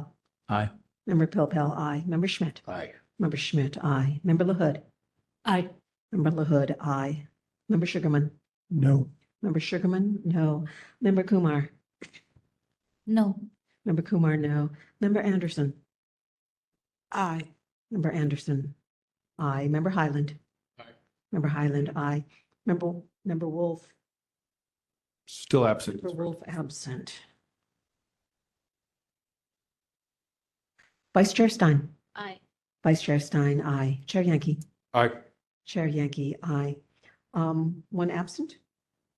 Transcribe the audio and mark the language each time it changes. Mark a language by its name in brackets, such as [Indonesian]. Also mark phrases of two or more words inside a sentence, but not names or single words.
[English] Aye. Member Pilpel, aye. Member Schmidt. Aye. Member Schmidt, aye. Member LaHood. Aye. Member LaHood, aye. Member Sugarman. No. Member Sugarman, no. Member Kumar. No. Member Kumar, no. Member Anderson. Aye. Member Anderson, aye. Member Highland. Aye. Member Highland, aye. Member Wolf. Still absent. Member Wolf absent. Vice Chair Stein. Aye. Vice Chair Stein, aye. Chair Yankee. Aye. Chair Yankee, aye. 1 absent.